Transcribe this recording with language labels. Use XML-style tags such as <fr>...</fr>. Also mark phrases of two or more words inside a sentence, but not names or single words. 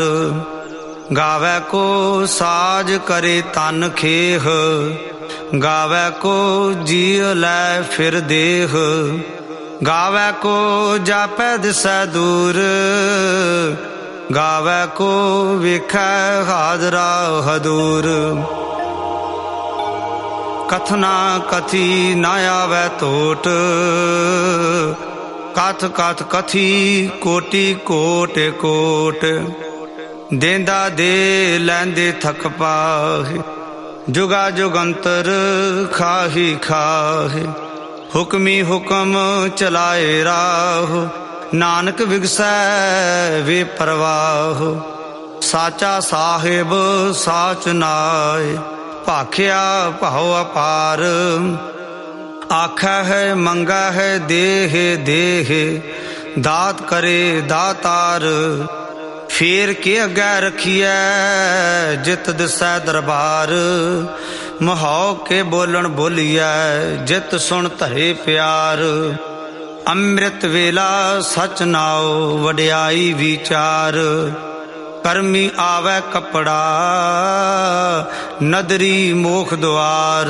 <pa>ਗਾਵੈ ਕੋ ਸਾਜ ਕਰੇ ਤਨ ਖੇਹ, ਗਾਵੈ ਕੋ ਜੀਵ ਲੈ ਫਿਰ ਦੇਹ। ਗਾਵੈ ਕੋ ਜਾਪੈ ਦਿਸੈ ਦੂਰ, ਗਾਵੈ ਕੋ ਵੇਖੈ ਹਾਜਰਾ ਹਦੂਰ। ਕਥਨਾ ਕਥੀ ਨਾ ਆਵੈ ਤੋਟ, ਕਥ ਕਥ ਕਥੀ ਕੋਟਿ ਕੋਟ ਕੋਟ। ਦੇਂਦਾ ਦੇ ਲੈਂਦੇ ਥਕ ਪਾਹੇ, ਜੁਗਾ ਜੁਗੰਤਰ ਖਾਹੀ ਖਾਹੇ। ਹੁਕਮੀ ਹੁਕਮ ਚਲਾਏ ਰਾਹ, ਨਾਨਕ ਵਿਗਸੈ ਵੇ ਪਰਵਾਹ। ਸਾਚਾ ਸਾਹਿਬ ਸਾਚ ਨਾਇ, ਭਾਖਿਆ ਭਾਵ ਅਪਾਰ। ਆਖੈ ਹੈ ਮੰਗਾ ਹੈ ਦੇਹ ਦੇਹ, ਦਾਤ ਕਰੇ ਦਾਤਾਰ। ਫੇਰ ਕੇ ਅਗੈ ਰਖੀਏ ਜਿਤ ਦਿਸੈ ਦਰਬਾਰ, ਮਹੋ ਕੇ ਬੋਲਨ ਬੋਲੀਏ ਜਿਤ ਸੁਣ ਧਰੇ ਪਿਆਰ। ਅੰਮ੍ਰਿਤ ਵੇਲਾ ਸਚ ਨਾਓ ਵਡਿਆਈ ਵਿਚਾਰ, ਕਰਮੀ ਆਵੈ ਕਪੜਾ ਨਦਰੀ ਮੋਖ ਦੁਆਰ।</pa>